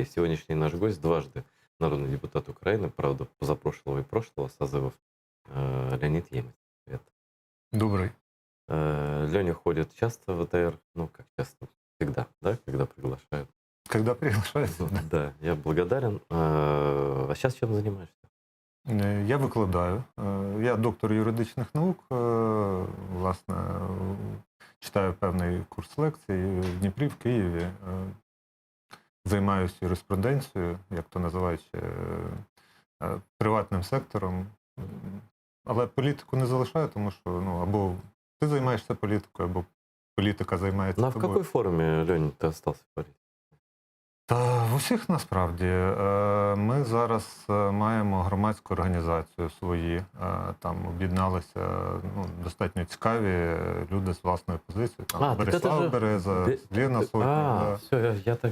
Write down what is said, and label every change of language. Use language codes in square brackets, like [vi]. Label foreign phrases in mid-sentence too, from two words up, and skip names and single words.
[ru] Сегодняшний наш гость дважды народный депутат Украины, правда, позапрошлого и прошлого созывов, Леонид Емец. Привет. Добрый. Леня ходит часто в АТР, ну, как часто, всегда, да, когда приглашают. Когда приглашають? Да, я благодарен. А сейчас чем занимаешься? [uk] Я викладаю. Я доктор юридичних наук. Власне, читаю певний курс лекцій в Дніпрі, в Києві. Займаюся юриспруденцією, як то називають, приватним сектором. Але політику не залишаю, тому що або ти займаєшся політикою, або політика займається [ru] Ну, а в [uk] тобою. [ru] какой форме, Леня, ты остался в политике? [uk] Та в усіх насправді. Ми зараз маємо громадську організацію свої. Там об'єдналися достатньо цікаві люди з власною позицією. Там [ru] Так это Борислав же... Береза, Лена Сотник. Да. Все, я так